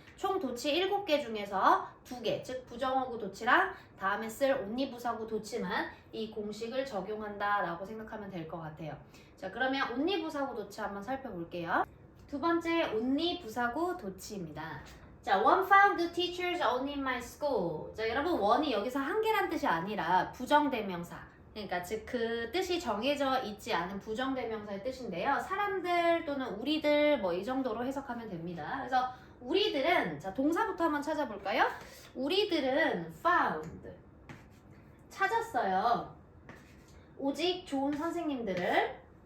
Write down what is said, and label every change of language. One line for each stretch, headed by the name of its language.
Korean: 총 도치 7개 중에서 2개, 즉 부정어구 도치랑 다음에 쓸 온리 부사구 도치만 이 공식을 적용한다라고 생각하면 될 것 같아요. 자, 그러면 온리 부사구 도치 한번 살펴볼게요. 두 번째 온리 부사구 도치입니다.
English: 자, one found the teachers only in my school.
Korean: 자, 여러분 one이 여기서 한 개란 뜻이 아니라 부정대명사. 그러니까 즉 그 뜻이 정해져 있지 않은 부정대명사의 뜻인데요. 사람들 또는 우리들 뭐 이 정도로 해석하면 됩니다. 그래서 우리들은, 자, 동사부터 한번 찾아볼까요? 우리들은 found 찾았어요. 오직 좋은 선생님들을